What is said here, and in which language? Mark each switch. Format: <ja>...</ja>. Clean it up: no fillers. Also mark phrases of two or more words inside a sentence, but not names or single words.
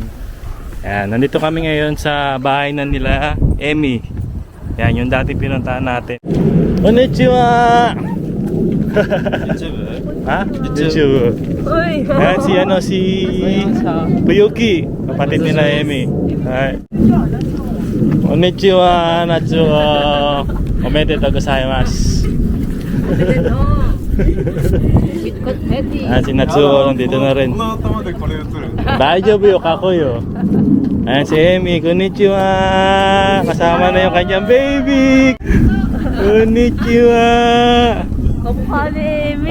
<tl>Ayan, nandito kami ngayon sa bahay na nila Emi. Ayan, yung dati pinuntahan natin.</tl> <ja>Konnichiwa! Ha?</ja> <tl>YouTube. Ayan si Puyoki, kapatid nila Emi. Alright.</tl> <ja>Konnichiwa, Natsuo. おめでとうございます.</ja> <tl>Ayan si Natsuo, dito na rin.</tl> <ja>大丈夫よ、かこよ.</ja> <tl>Ayan si Emi,</tl> <ja>konnichiwa.</ja> <tl>Kasama na yung kanyang baby.</tl> <ja>Konnichiwa.</ja> <tl>Kamukha ni Emi.</tl>